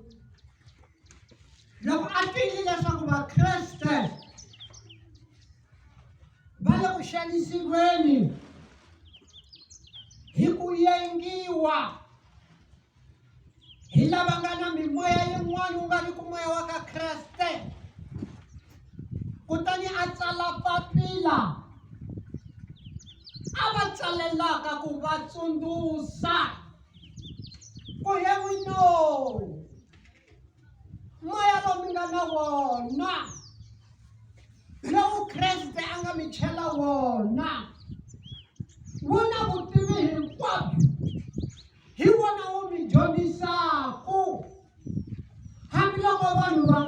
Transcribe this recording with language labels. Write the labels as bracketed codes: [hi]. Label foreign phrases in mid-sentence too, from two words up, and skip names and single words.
[ts] loko a twile leswaku vakreste va le ku xanisiweni hi ku yengiwa hi lava nga na mimoya yin'wana wu nga ri ku moya wa ka Kreste kutani a tsala papila a va tsalelaka ku va tsundzuxa ku [en] here we know [ts] moya lowu mi nga na wona lowu Kreste a nga mi chela wona wu na vutivi hinkwabyo hi wona wu mi dyondzisaku hambiloko vanhu